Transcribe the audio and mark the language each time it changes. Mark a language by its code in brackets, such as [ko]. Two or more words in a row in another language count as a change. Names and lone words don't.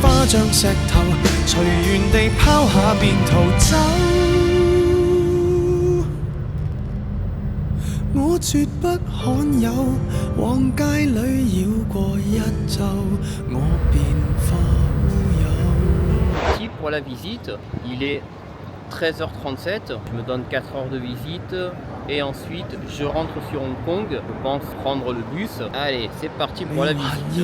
[yue] 像石頭，隨緣地拋下便逃走。我絕不罕有，往街裏繞過一晝，我便浮游。 [fr] Ici pour la visite, il est 13h37, je me donne 4 heures de visite et ensuite je rentre sur Hong Kong, je pense prendre le bus. Allez, c'est parti pour la visite.